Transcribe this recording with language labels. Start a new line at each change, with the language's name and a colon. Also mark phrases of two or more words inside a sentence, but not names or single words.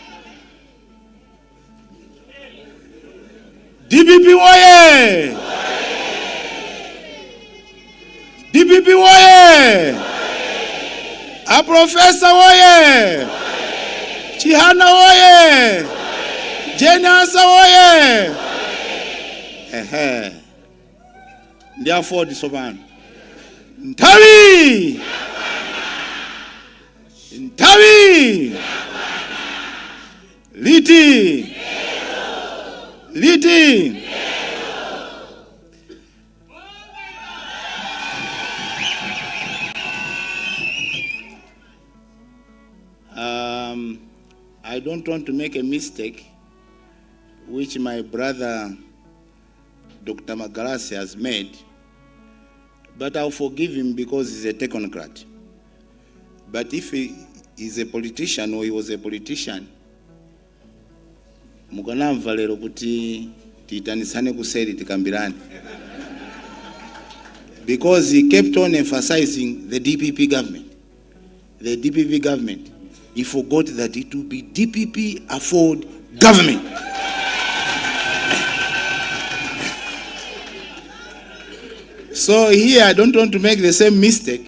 Nyanja: DPP woye DPP woye a professor woye Chihana woye Jenny woye ndi Afford sopano Ntawi
English: Liti I don't want to make a mistake which my brother Dr. Magalasi has made, but I'll forgive him because he's a technocrat. But if he is a politician or he was a politician,
Nyanja: mukanamva lero kuti titanisane kuseri tikambirani.
English: Because he kept on emphasizing the DPP government. The DPP government. He forgot that it will be Dpp-Aford government. So here, I don't want to make the same mistake.